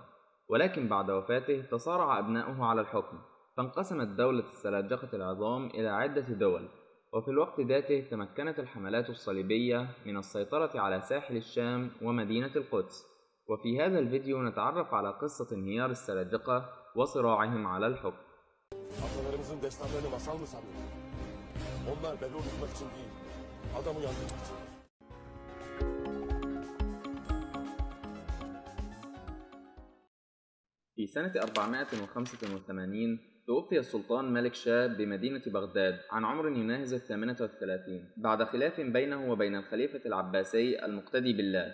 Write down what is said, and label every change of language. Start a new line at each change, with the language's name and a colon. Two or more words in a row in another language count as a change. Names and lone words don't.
Arabic: ولكن بعد وفاته تصارع أبناؤه على الحكم، فانقسمت دولة السلاجقة العظام إلى عدة دول. وفي الوقت ذاته تمكنت الحملات الصليبية من السيطرة على ساحل الشام ومدينة القدس. وفي هذا الفيديو نتعرف على قصة انهيار السلاجقة وصراعهم على الحكم.
Turkish: Atalarımızın destanlarını masal mı sanıyorsun? Onlar bebe uyutmak için değil, adam uyandırmak için.
Arabic: في سنة 485 توفي السلطان ملك شاه بمدينة بغداد عن عمر يناهز 38 بعد خلاف بينه وبين الخليفة العباسي المقتدي بالله.